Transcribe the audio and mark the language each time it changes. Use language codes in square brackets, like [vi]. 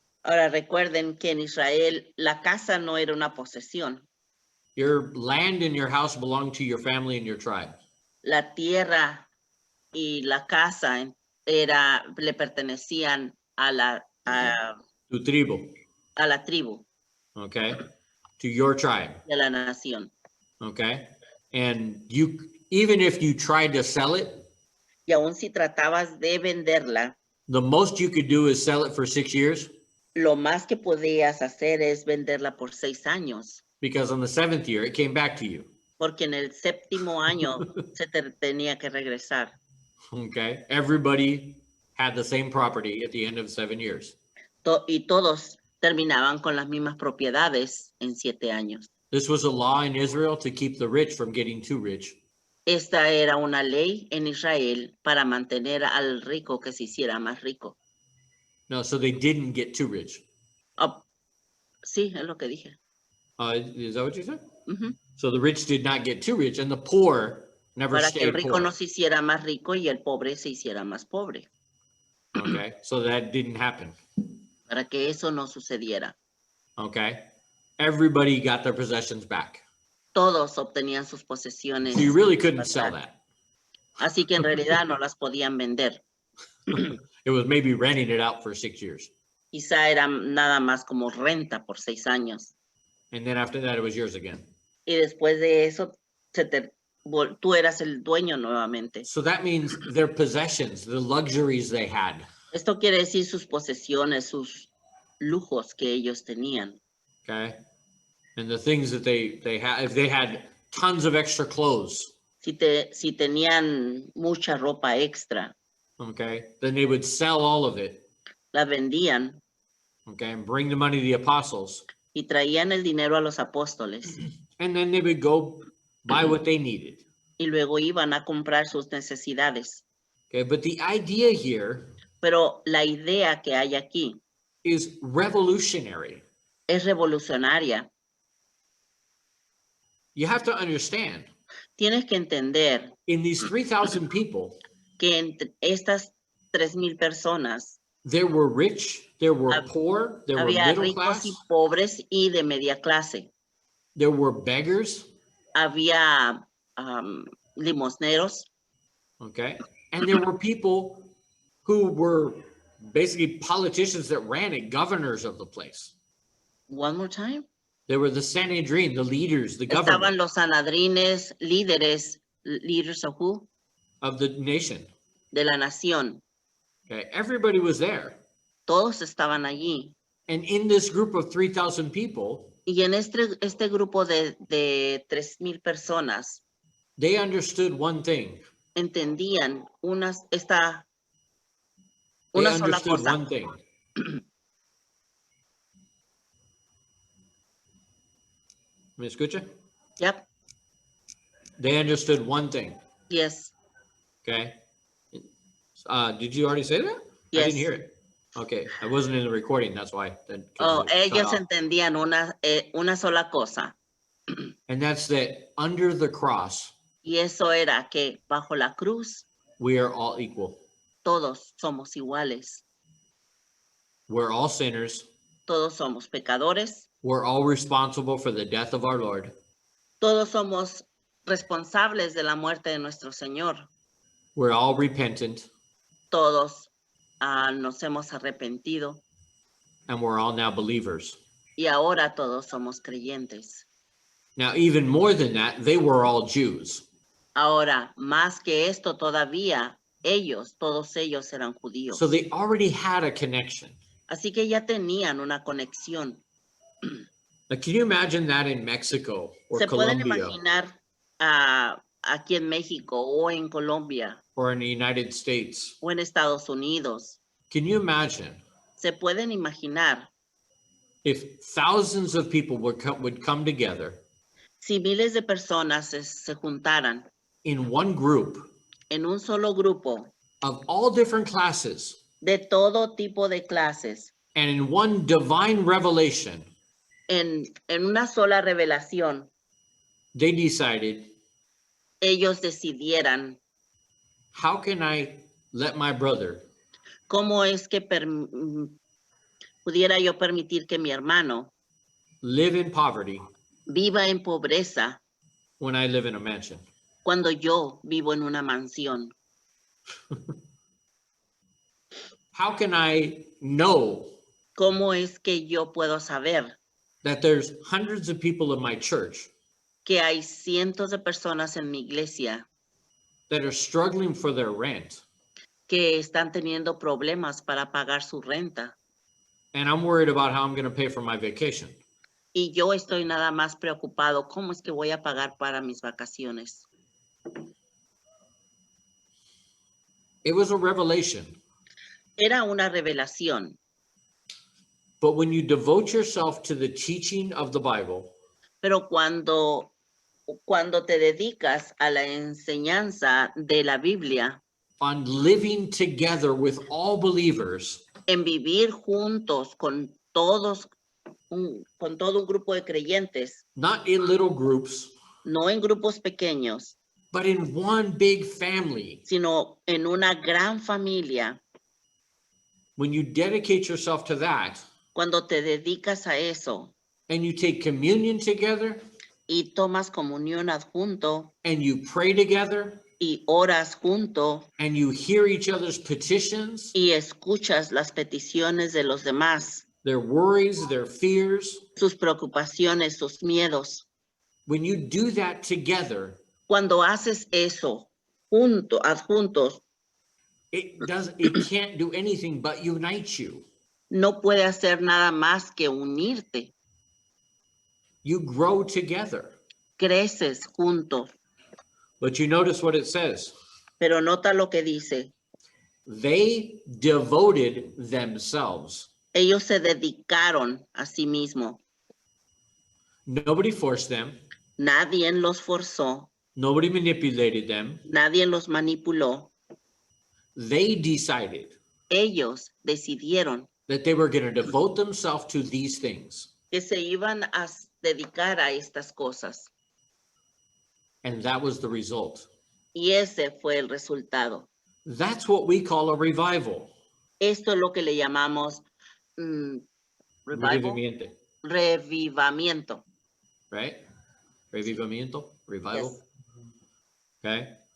[es] Ahora recuerden que en Israel la casa no era una posesión. [en] Your land and your house belonged to your family and your tribe. [es] La tierra y la casa le pertenecían a la Tu tribu, tribu [en] okay, to your tribe, [es] de la nación. [en] okay? And you, even if you tried to sell it, [es] Y aun si tratabas de venderla, [en] the most you could do is sell it for 6 years, [es] lo más que podías hacer es venderla por 6 años, [en] because on the 7th year, it came back to you, [es] porque en el 7º año se tenía que regresar. [en] okay? Everybody had the same property at the end of 7 years. [es] Y todos terminaban con las mismas propiedades en 7 años. [en] This was a law in Israel to keep the rich from getting too rich. [es] Esta era una ley en Israel para mantener al rico que se hiciera más rico. [en] No, so they didn't get too rich. [es] Oh, sí, es lo que dije. [en] Is that what you said? Ujú. So the rich did not get too rich, and the poor never [es] Para que el [en] stayed [es] rico [en] poor. [es] no se hiciera más rico y el pobre se hiciera más pobre. [en] Okay, so that didn't happen. [es] Para que eso no sucediera. [en] Okay, everybody got their possessions back. [es] Todos obtenían sus posesiones. [en] So you really couldn't sell that. [es] Así que en realidad no las podían vender. [en] It was maybe renting it out for 6 years, [es] Quizá era nada más como renta por 6 años. [en] and then after that, it was yours again. [es] Y después de eso, tú eras el dueño nuevamente. [en] So that means their possessions, the luxuries they had, [es] Esto quiere decir sus posesiones, sus lujos que ellos tenían. [en] okay, and the things that they had. If they had tons of extra clothes, [es] Si tenían mucha ropa extra, [en] okay, then they would sell all of it, [es] la vendían [en] okay, and bring the money to the apostles, [es] y traían el dinero a los apóstoles [en] and then they would go buy what they needed. [es] y luego iban a comprar sus necesidades. [en] Okay, but the idea here [es] Pero la idea que hay aquí [en] is revolutionary. [es] es revolucionaria. [en] You have to understand, [es] Tienes que entender [en] in these 3,000 people, [es] que entre estas 3,000 personas [en] there were rich, there were poor, there were [es] había [en] middle [es] ricos [en] class, [es] y pobres y de media clase. [en] there were beggars, [es] Había limosneros [en] okay, and there were people who were basically politicians that ran it, governors of the place. One more time. There were the Sanhedrin, the leaders, the [es] Estaban [en] government [es] los sanadrines, líderes, [en] leaders of who? of the nation. [es] De la nación. [en] Okay, everybody was there. [es] Todos estaban allí. [en] And in this group of 3,000 people, [es] Y en este grupo de 3,000 personas [en] they understood one thing. [es] entendían una [en] They [es] sola [en] understood [es] cosa. [en] one thing. [es] ¿Me escucha? [en] Yep. They understood one thing. Yes. Okay. Did you already say that? I Yes. didn't hear it. Okay, I wasn't in the recording, that's why. 'Cause Oh, it cut [es] ellos [en] off. [es] entendían una sola cosa. [en] And that's that under the cross, [es] Y eso era que bajo la cruz [en] we are all equal. [es] todos somos iguales. [en] We're all sinners. [es] Todos somos pecadores. [en] We're all responsible for the death of our Lord. [es] Todos somos responsables de la muerte de nuestro Señor. [en] We're all repentant, [es] Todos nos hemos arrepentido [en] and we're all now believers. [es] y ahora todos somos creyentes. [en] Now, even more than that, they were all Jews. [es] Ahora, más que esto todavía, todos ellos eran judíos. [en] So they already had a connection. [es] Así que ya tenían una conexión. [en] Now, can you imagine that in Mexico or [es] Se pueden [en] Colombia [es] imaginar aquí en México o en Colombia [en] or in the United States? [es] o en Estados Unidos. [en] Can you imagine [es] Se pueden imaginar [en] if thousands of people would come together [es] si miles de personas se juntaran [en] in one group [es] en un solo grupo [en] of all different classes [es] de todo tipo de clases, [en] and in one divine revelation, [es] en una sola revelación, [en] they decided, [es] ellos decidieran [en] how can I let my brother [es] cómo es que pudiera yo permitir que mi hermano [en] live in poverty [es] viva en pobreza [en] when I live in a mansion? [es] cuando yo vivo en una mansión. [en] How can I know [es] ¿Cómo es que yo puedo saber [en] that there's hundreds of people in my church [es] que hay cientos de personas en mi iglesia [en] that are struggling for their rent, [es] que están teniendo problemas para pagar su renta? [en] and I'm worried about how I'm going to pay for my vacation? [es] Y yo estoy nada más preocupado, ¿cómo es que voy a pagar para mis vacaciones? [en] It was a revelation. [es] Era una revelación, [en] But when you devote yourself to the teaching of the Bible, [es] Pero cuando te dedicas a la enseñanza de la Biblia, [en] on living together with all believers, [es] en vivir juntos con todos, con todo un grupo de creyentes, [en] not in little groups, [es] no en grupos pequeños, [en] but in one big family. [es] sino en una gran familia, [en] When you dedicate yourself to that [es] cuando te dedicas a eso [en] and you take communion together [es] y tomas comunión adjunto [en] and you pray together [es] y oras junto [en] and you hear each other's petitions, [es] y escuchas las peticiones de los demás, [en] their worries, their fears, [es] sus preocupaciones, sus miedos. [en] when you do that together, [es] Cuando haces eso adjuntos, [en] it can't do anything but unite you. [es] no puede hacer nada más que unirte. [en] You grow together. [es] Creces juntos. [en] But you notice what it says. [es] Pero nota lo que dice. [en] They devoted themselves. [es] Ellos se dedicaron a sí mismos. [en] Nobody forced them. [es] Nadie los forzó. [en] Nobody manipulated them. [es] Nadie los manipuló. [en] They decided [es] Ellos decidieron [en] that they were going to devote themselves to these things. [es] que se iban a dedicar a estas cosas. [en] And that was the result. [es] Y ese fue el resultado. [en] That's what we call a revival. [es] Esto es lo que le llamamos revival, Revivimiento, revivamiento. right? Revivamiento, revival. [en] Yes. Okay.